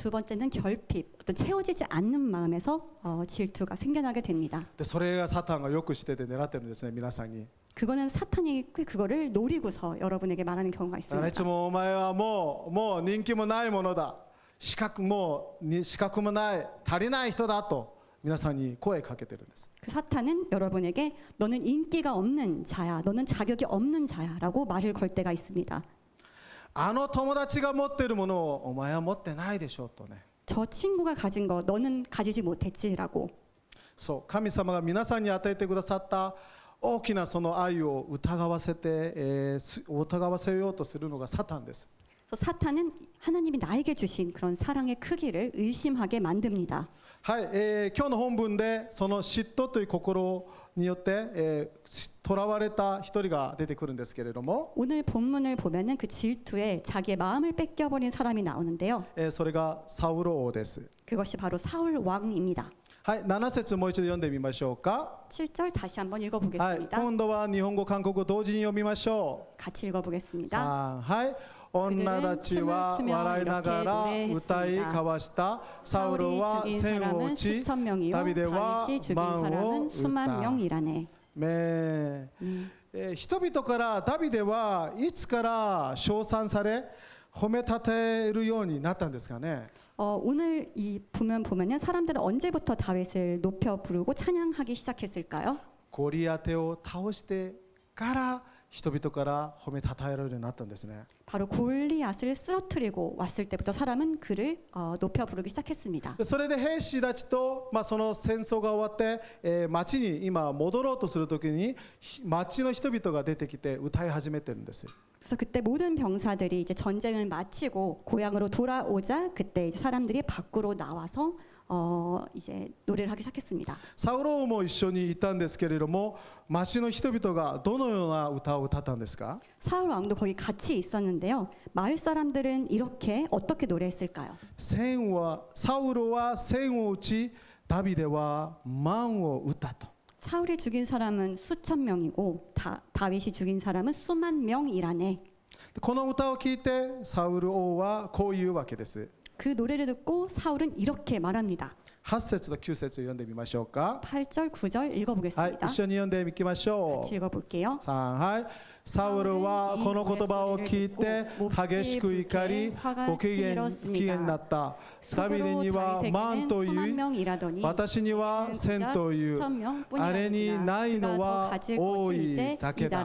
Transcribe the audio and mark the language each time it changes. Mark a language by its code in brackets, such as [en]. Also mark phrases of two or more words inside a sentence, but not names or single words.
[ko] 두 번째는 결핍, 어떤 채워지지 않는 마음에서 질투가 생겨나게 됩니다. [ja] でそれがサタンがよくしてて狙ってるんですね、皆さんに。 [ko] 그거는 사탄이 꽤 그거를 노리고서 여러분에게 말하는 경우가 [ja] だからい [ko] 있습니다. [ja] つもお前はもう人気もないものだ、資格もない足りない人だと皆さんに声かけてるんです。 [ko] 그 사탄은 여러분에게 너는 인기가 없는 자야, 너는 자격이 없는 자야라고 말을 걸 때가 있습니다. [ja] あの友達が持ってるものをお前は持ってないでしょとね。 [ko] 저 친구가 가진 거 너는 가지지 못했지라고. [ja] そう、神様が皆さんに与えてくださった大きなその愛を疑わせようとするのがサタンです。 [ko] 그래서 사탄은 하나님이 나에게 주신 그런 사랑의 크기를 의심하게 만듭니다. [ja] はい、今日の本文でその嫉妬という心によって囚われた一人が出てくるんですけれども、 [ko] 오늘 본문을 보면은 그 질투에 자기의 마음을 뺏겨버린 사람이 나오는데요. [ja] それがサウロ王です。 [ko] 그것이 바로 사울 왕입니다. [ja] はい、7節もう一度読んでみましょうか。 [ko] 7절 다시 한번 [ja] はい、 [ko] 읽어보겠습니다. [ja] 今度は日本語韓国語同時に読みましょう。 [ko] 같이 읽어보겠습니다. [ja] 3、はい。女たちは笑いながら歌い交わした。サウル [ko] 사울이 [ja] は [ko] 죽인 [ja] 千を [ko] 사람은 [ja] 撃ち [ko] 수천 명이요 [ja] 다윗は [ko] 다윗이 죽인 [ja] 万を [ko] 사람은 수만 [ja] 撃った。 [ko] 명이라네. [ja] 人々からダビデはいつから称賛され褒めたてるようになったんですかね。 [ko] 오늘 이 보면요 사람들은 언제부터 다윗을 높여 부르고 찬양하기 시작했을까요? [ja] ゴリアテを倒してから人々から褒めたたえられるようになったんですね。 [ko] 바로 골리앗을 쓰러뜨리고 왔을 때부터 사람은 그를 높여 부르기 시작했습니다. [ja] それで兵士たちと、その戦争が終わって、町に今戻ろうとするときに町の人々が出てきて歌い始めてるんです。 [ko] 그래서 그때 모든 병사들이 이제 전쟁을 마치고 고향으로 돌아오자 그때 이제 사람들이 밖으로 나와서 이제 노래를 하기 시작했습니다. [ja] サウロも一緒にいたんですけれども、町の人々がどのような歌を歌ったんですか？ [ko] 사울 왕도 거기 같이 있었는데요. 마을 사람들은 이렇게 어떻게 노래했을까요? [ja] サウルは千を打ち、ダビデは万を打ったと。 [ko] 사울이 죽인 사람은 수천 명이고 다윗이 죽인 사람은 수만 명이라네. [ja] この歌を聞いてサウル王はこういうわけです。 [ko] 그 노래를 듣고 사울은 이렇게 말합니다. [ja] 8 節と9節を読んでみましょうか。 [ko] 8절, 9절 [ja] はい、 [ko] 읽어보겠습니다. [ja] 一緒に読んでいきましょ [ko] 같이 [ja] う。 [ko] 읽어볼게요. [ja] 3、はい。サウルはこの言葉を聞いて激しく怒り、ご機嫌になった。ダビデには万という、私には千という、あれにないのは多いだけだ。